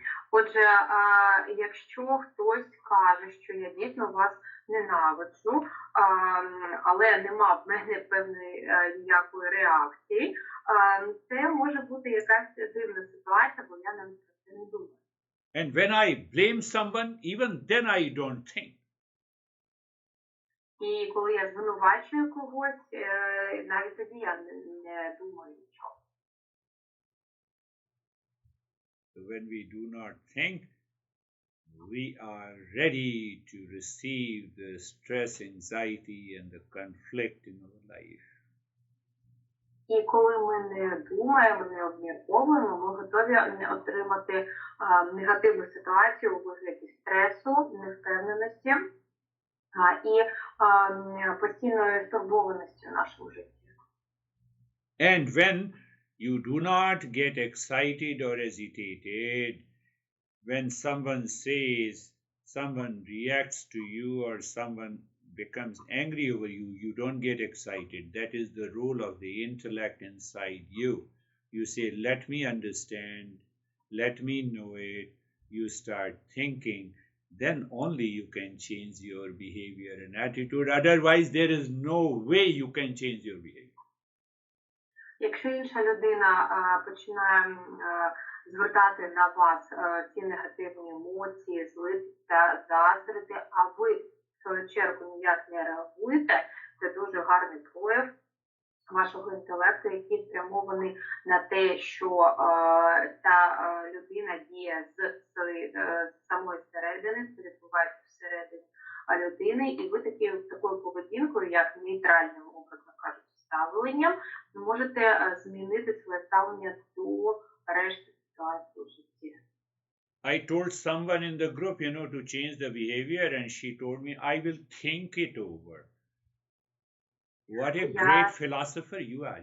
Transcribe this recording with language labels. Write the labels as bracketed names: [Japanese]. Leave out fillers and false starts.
[Ukrainian] Отже, якщо хтось каже, що я дійсно вас ненавиджу, але нема в мене певної ніякої реакції, це може бути якась дивна ситуація, бо я навіть про це не думаю. [English] And when I blame someone, even then I don't think. [Ukrainian] І коли я звинувачую когось, навіть тоді я не думаю нічого. [English] When we do not think, we are ready to receive the stress, anxiety, and the conflict in our life. [Ukrainian] І коли ми не думаємо, не обмірковуємо, ми готові отримати негативну ситуацію у вигляді стресу, невпевненості і постійної стурбованості в нашому житті. [English] And when you do not get excited or agitated, when someone says, someone reacts to you or someone becomes angry over you, you don't get excited. That is the role of the intellect inside you. You say, let me understand, let me know it. You start thinking, then only you can change your behavior and attitude. Otherwise, there is no way you can change your behavior. [Ukrainian] Якщо інша людина починає звертати на вас ці негативні емоції, злитися, заздрити, а ви в свою чергу ніяк не реагуєте, це дуже гарний прояв вашого інтелекту, який спрямований на те, що ця людина діє з самої середини, це відбувається всередині людини, і ви такою поведінкою, як нейтральним, образно кажучи, ставленням, ви можете змінити своє ставлення до решти ситуації у житті. [English] I told someone in the group, to change the behavior, and she told me, I will think it over. What a great philosopher you are.